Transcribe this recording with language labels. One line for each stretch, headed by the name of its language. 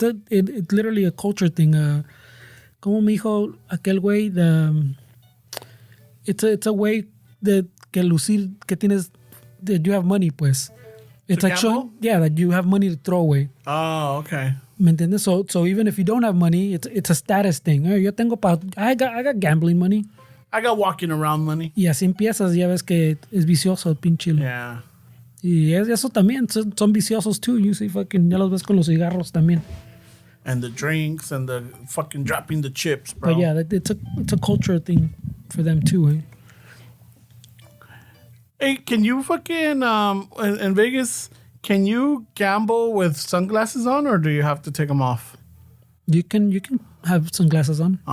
English: It's literally a culture thing.
Spanish: Como me dijo aquel güey,
English: it's a way that
Spanish: que lucir que tienes,
English: that you have money,
Spanish: pues.
English: It's like showing, that you have money to throw away. Oh, okay.
Spanish: ¿Me entiendes?
English: So even if you don't have money, it's a status thing.
Spanish: Yo tengo
English: I got gambling money. I got walking around money.
Spanish: Y así empiezas, ya ves que es vicioso el pinche.
English: Yeah.
Spanish: Y eso también, son viciosos
English: too. You see, fucking,
Spanish: ya los ves con los cigarros también.
English: And the drinks and the fucking dropping the chips, bro. But yeah, it's a culture thing for them too, eh? Hey, can you fucking in Vegas? Can you gamble with sunglasses on, or do you have to take them off? You can have sunglasses on for